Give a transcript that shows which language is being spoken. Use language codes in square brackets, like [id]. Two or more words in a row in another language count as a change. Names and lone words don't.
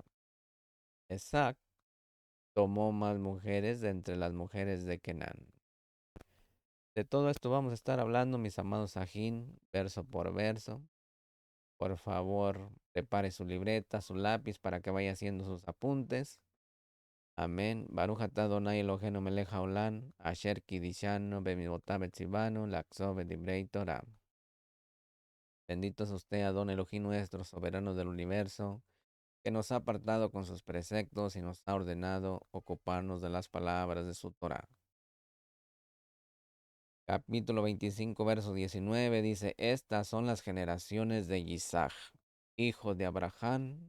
[es] Esaf tomó más mujeres de entre las mujeres de Kenán. De todo esto vamos a estar hablando, mis amados Sajín, verso por verso. Por favor, prepare su libreta, su lápiz para que vaya haciendo sus apuntes. Amén. [he] ברוך אתה אדני אלוהינו מלך העולם, אשר קידשנו במצוותיו וציוונו, לעסוק בדברי תורה. [es] Bendito es usted, [he] אדון אלוהים [es] nuestro, soberano del universo, que nos ha apartado con sus preceptos y nos ha ordenado ocuparnos de las palabras de su Torah. Capítulo 25, verso 19 dice, estas son las generaciones de Isaac, hijo de Abraham.